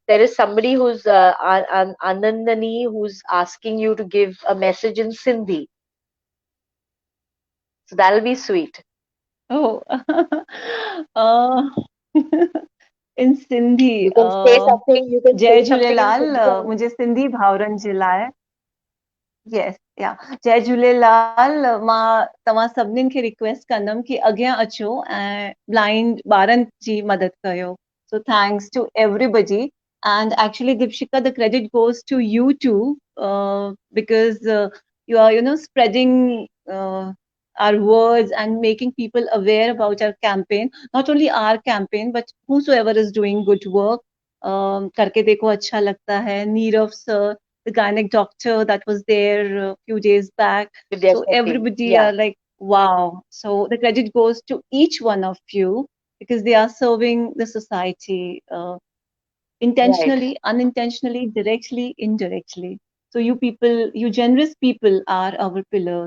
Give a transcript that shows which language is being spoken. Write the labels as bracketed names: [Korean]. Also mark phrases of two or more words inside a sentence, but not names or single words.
[English] There is somebody who's Anandani, who's asking you to give a message in Sindhi. So that'll be sweet. Oh, uh, in Sindhi, You can say something. You can जय say something in झूलेलाल, Sindhi. [Sindhi] मुझे सिंधी भावरनि जे लाइ यस या जय झूलेलाल, मां तव्हां सभिनीनि खे रिक्वेस्ट कंदमि कि अॻियां अचो ऐं ब्लाइंड ॿारनि जी मदद कयो. [English] So thanks to everybody. And actually, Dipshika, the credit goes to you too, because you are, spreading our words and making people aware about our campaign. Not only our campaign, but whosoever is doing good work. [Hindi] करके देखो अच्छा लगता है. [English] Neerav sir, the gynec doctor that was there a few days back. Vidya So Shakti. everybody Yeah. are like Wow. So the credit goes to each one of you because they are serving the society Right. intentionally, unintentionally, directly, indirectly. So you people, you generous people are our pillars.